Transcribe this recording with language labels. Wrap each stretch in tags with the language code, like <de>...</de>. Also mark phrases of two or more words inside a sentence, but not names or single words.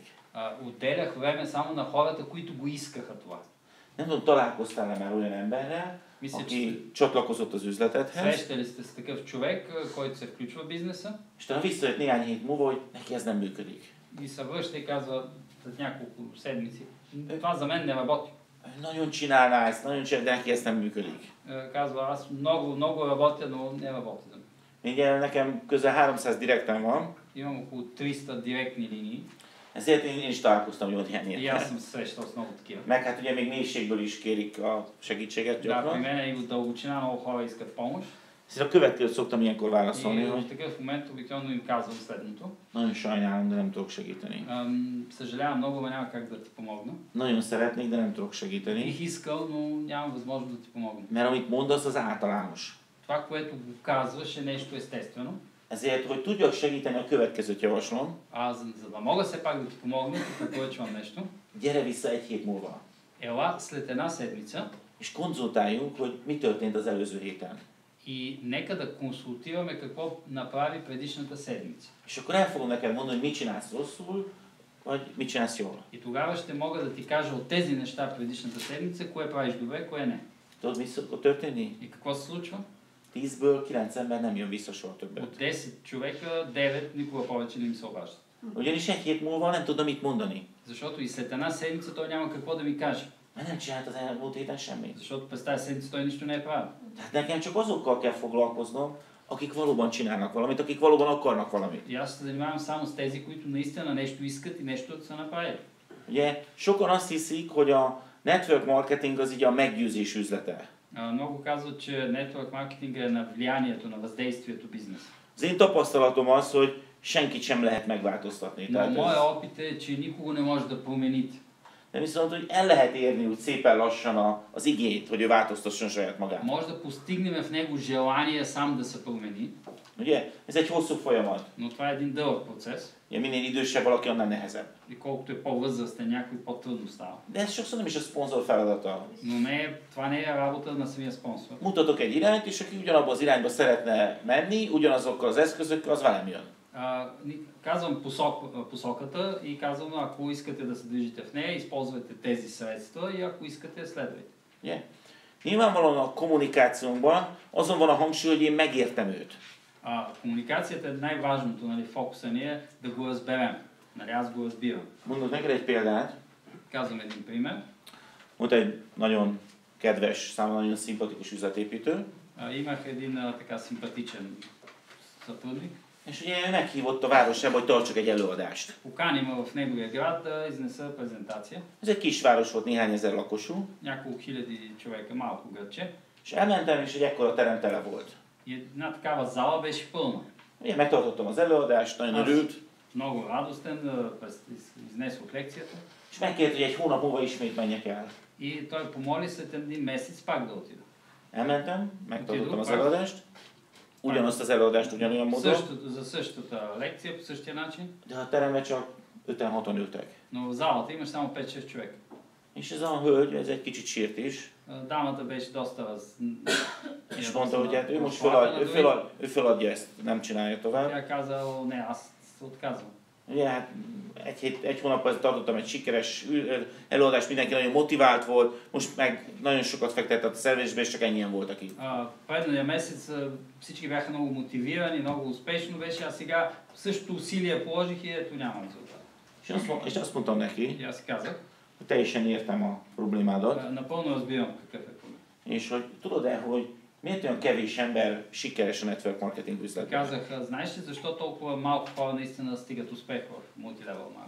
<bg>Отделях време само на хората, които го искаха това.</bg> <hu>Nem tudom, találkoztál-e már olyan emberrel, aki csatlakozott az üzletedhez,</hu> <bg>Срещали сте с такъв човек, който се включва в бизнеса</bg> <hu>és utána visszajött néhány hét múlva, hogy neki ez nem működik.</hu> <bg>и се връща и казва след няколко седмици, това за мен не работи.</bg> <hu>Nagyon csinálná ezt, de neki ez nem működik.</hu> <bg>Казва, аз много работя, но не работи за мен.</bg> <hu>Ugye nekem közel 300 direktem van,</hu> <bg>Имам около 300 директни линии</bg> <hu>ezért én is találkoztam jó néhány</hu> <bg>и</bg> <hu>ilyet.</hu> <bg>аз съм се срещал с много такива.</bg> <hu>Meg hát ugye még mélységből is kérik a segítséget</hu> <bg>Да, при</bg> <hu>gyakran.</hu> <bg>мен и от дълбочина много хора искат помощ.</bg> <hu>Ezért a következőt szoktam ilyenkor válaszolni,</hu> <bg>И</bg> <hu>hogy</hu> <bg>в такъв момент обикновено им казвам следното.</bg> <hu>nagyon sajnálom, de nem tudok segíteni.</hu> <bg>Съжалявам много, но няма как да ти помогна.</bg> <hu>Nagyon szeretnék, de nem tudok segíteni.</hu> <bg>Бих искал, но нямам възможност да ти помогна.</bg> <hu>Mert amit mondasz, az általános.</hu> <bg>Това, което го казваш, е нещо естествено.</bg> <hu>Ezért, hogy tudjak segíteni, a következőt javaslom.</hu> <bg>За да мога все пак да ти помогна, ти препоръчвам нещо.</bg> <hu>Gyere vissza egy hét múlva,</hu> <bg>Ела след една седмица</bg> <hu>és konzultáljunk, hogy mi történt az előző héten.</hu> <bg>и нека да консултираме какво направи предишната седмица.</bg> <hu>És akkor el fogom neked mondani, hogy mit csinálsz rosszul, vagy mit csinálsz jól.</hu> <bg>И тогава ще мога да ти кажа от тези неща предишната седмица, кое правиш добре, кое не.</bg> <hu>Tudod, mi szokott történni?</hu> <bg>И какво се случва?</bg> <hu>10-ből 9 ember nem jön vissza soha többet.</hu> <bg>От 10 човека, 9 никога повече не ми се обаждат.</bg> <hu>Ugyanis egy hét múlva nem tudom mit mondani.</hu> <bg>Защото и след една седмица той няма какво да ми каже.</bg> <hu>Mert nem csinált az elmúlt héten semmit.</hu> <bg>Защото през тази седмица той нищо не е правил.</bg> <hu>Tehát nekem csak azokkal kell foglalkoznom, akik valóban csinálnak valamit, akik valóban akarnak valamit.</hu> <bg>И аз се занимавам само с тези, които наистина нещо искат и нещо са направили.</bg> <hu>Ugye sokan azt hiszik, hogy a</hu> <en>network marketing</en> <hu>az így a meggyőzés üzlete.</hu> <bg>Много казват, че</bg> <en>network marketing</en> <bg>е на влиянието, на въздействието бизнес.</bg> <hu>Az én tapasztalatom az, hogy senkit sem lehet megváltoztatni.</hu> <bg>Но моят опит е, че никого не може да промените.</bg> <hu>De viszont, hogy el lehet érni úgy szépen lassan az igényt, hogy ő változtasson saját magát.</hu> <bg>Може да постигнем в него желание сам да се промени,</bg> <hu>Ugye? Ez egy hosszú folyamat.</hu> <bg>но това е един дълъг процес.</bg> <hu>Ugye, minél idősebb valaki, annál nehezebb.</hu> <bg>И колкото е по-възрастен, някой по-трудно става.</bg> <hu>De ez sokszor nem is a szponzor feladata.</hu> <bg>Но това не е работа на самия спонсор.</bg> <hu>Mutatok egy irányt, és aki ugyanabba az irányba szeretne menni, ugyanazokkal az eszközökkel, az velem jön.</hu> <bg>Казвам посоката и казвам, ако искате да се движите в нея, използвайте тези средства и ако искате, следвайте.</bg> <hu>Ugye? Nyilvánvalóan a kommunikációnkban azon van a hangsúly, hogy én megértem őt.</hu> <bg>Комуникацията е най-важното, нали, фокуса ни е да го разберем. Нали, аз го разбирам.</bg> <hu>Mondok neked egy példát.</hu> <bg>Казвам един пример.</bg> <hu>Volt egy nagyon kedves, számomra nagyon szimpatikus üzletépítő.</hu> <bg>Имах един така симпатичен сътрудник.</bg> <hu>És ugye meghívott a városába, hogy tartsak egy előadást.</hu> <bg>Покани ме в неговия град да изнеса презентация.</bg> <hu>Ez egy kisváros volt, néhány ezer lakosú.</hu> <bg>Няколко хиляди човека, малко градче.</bg> <hu>És elmentem, és egy ekkora terem tele volt.</hu> <bg>И една такава зала беше пълна.</bg> <hu>Én megtartottam az előadást, nagyon örült,</hu> <bg>Много радостен, изнесох лекцията.</bg> <hu>és megkért, hogy egy hónap múlva ismét menjek el.</hu> <bg>И той помоли след един месец пак да отида.</bg> <hu>Elmentem, megtartottam az előadást, ugyanazt az előadást ugyanolyan módon,</hu> <bg>За същата лекция, по същия начин,</bg> <hu>de a teremben csak 5-6-an ültek.</hu> <bg>но в залата имаш само 5-6 човека.</bg> <hu>És ez a hölgy, ez egy kicsit sírt is,</hu> <bg>Дамата беше доста</bg> <hu>és mondta, hogy hát ő most föladja ezt, nem csinálja tovább.</hu> <bg>Тя каза, не, аз се отказвам.</bg> <hu>Ugye hát egy hónappal tartottam egy sikeres előadást, mindenki nagyon motivált volt, most meg nagyon sokat fektetett a szervezésbe, és csak ennyien voltak itt.</hu> <bg>Предния месец всички бяха много мотивирани, много успешно беше, а сега същото усилие положих и ето няма резултат.</bg> <hu>És azt mondtam neki,</hu> <bg>И аз си казах,</bg> <hu>hogy teljesen értem a problémádat,</hu> <bg>напълно разбирам какъв е проблем.</bg> <hu>és hogy tudod-e, hogy miért olyan kevés ember sikeres a</hu> <en>network marketing</en> <hu>üzletben?</hu> <bg>Казах, знаеш ли защо толкова малко хора наистина стигат успех в мултилевел маркетинг?</bg>